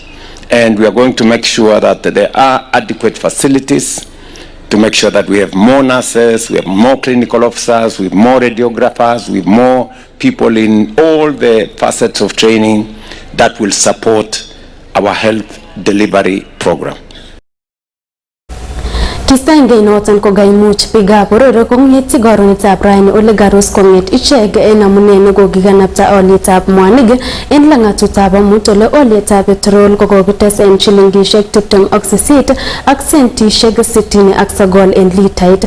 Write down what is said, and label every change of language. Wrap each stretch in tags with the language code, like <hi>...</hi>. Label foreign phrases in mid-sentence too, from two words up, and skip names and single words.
<en>And we are going to make sure that there are adequate facilities to make sure that we have more nurses, we have more clinical officers, we have more radiographers, we have more people in all the facets of training that will support our health delivery program.</en> <kln>Kistaenge inoton ko gaimuch bigab bororo kong'eti karonetab raini ole garus kong'et ichek en amune nekokikanapta olietab mwanik en lang'atutab amut ole olietab petrol kokokites en shilingishek 28 ak sentishek 69 en litait.</kln>